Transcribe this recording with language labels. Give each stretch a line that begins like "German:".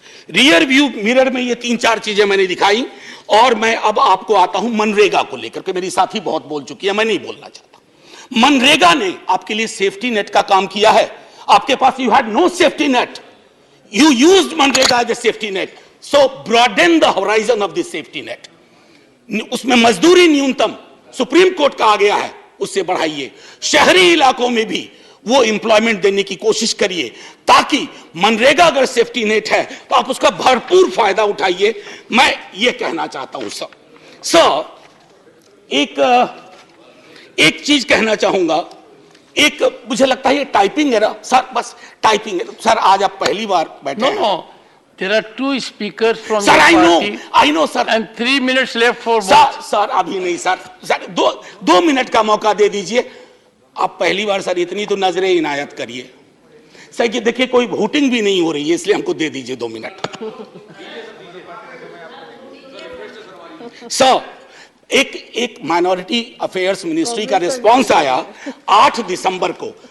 Hindi: Rear view mirror में ये 3-4 चीजें मैंने दिखाई। और मैं अब आपको आता हूं मनरेगा को लेकर के। मेरी साथी बहुत बोल चुकी है, मैं नहीं बोलना चाहता। मनरेगा ने आपके लिए सेफ्टी नेट का काम किया है। आपके पास
English: You had no safety net, you used MNREGA as a safety net, so broaden the horizon of this safety net.
Hindi: उसमें मजदूरी न्यूनतम सुप्रीम कोर्ट का आ गया है, उससे बढ़ाइए। शहरी इलाकों में भी वो एम्प्लॉयमेंट देने की कोशिश करिए, ताकि मनरेगा अगर सेफ्टी नेट है तो आप उसका भरपूर फायदा उठाइए। मैं ये कहना चाहता हूं सर एक चीज कहना चाहूंगा। एक मुझे लगता है ये टाइपिंग एरर सर, बस टाइपिंग एरर सर। आज आप पहली बार बैठे।
English: No. There are 2 speakers from sir, your I know sir, and 3 minutes left for both.
Hindi: Sir अभी नहीं सर 2 मिनट का मौका दे दीजिए। आप पहली बार सर इतनी तो नजरें इनायत करिए सर कि देखिए कोई वोटिंग भी नहीं हो रही है, इसलिए हमको दे दीजिए 2 मिनट। सर एक माइनॉरिटी अफेयर्स मिनिस्ट्री का रिस्पांस आया 8 दिसंबर को।